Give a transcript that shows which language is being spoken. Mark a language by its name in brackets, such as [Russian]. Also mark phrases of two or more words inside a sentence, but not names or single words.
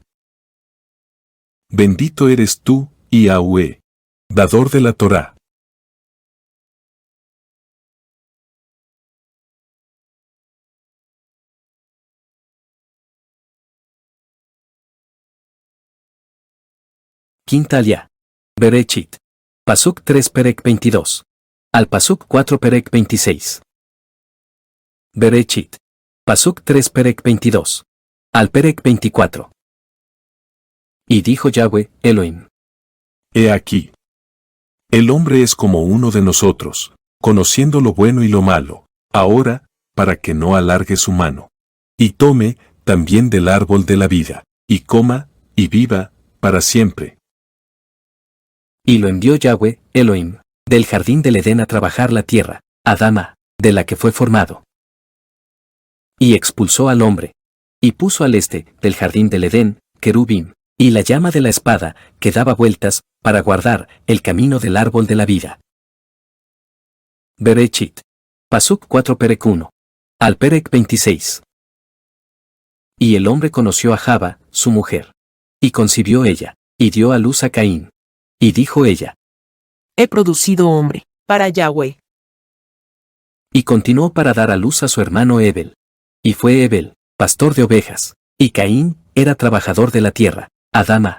[Spanish] Bendito eres tú, Yahweh, dador de la Torá. Quinta Aliyá. [Hebrew] בראשית. פסוק 3 פרק 22. על פסוק 4 פרק 26. בראשית. פסוק 3 פרק 22. על פרק 24. [Spanish] Y dijo Yahweh, Elohim. He aquí. El hombre es como uno de nosotros, conociendo lo bueno y lo malo, ahora, para que no alargue su mano. Y tome, también del árbol de la vida, y coma, y viva, para siempre. Y lo envió Yahweh, Elohim, del jardín del Edén a trabajar la tierra, Adama, de la que fue formado. Y expulsó al hombre. Y puso al este, del jardín del Edén, querubim, y la llama de la espada, que daba vueltas, para guardar el camino del árbol de la vida. [Hebrew] בראשית. פסוק 4 פרק 1. על פרק 26. [Spanish] Y el hombre conoció a Java, su mujer. Y concibió ella, y dio a luz a Caín. Y dijo ella. He producido hombre, para Yahweh. Y continuó para dar a luz a su hermano Ebel. Y fue Ebel, pastor de ovejas, y Caín era trabajador de la tierra, Adama.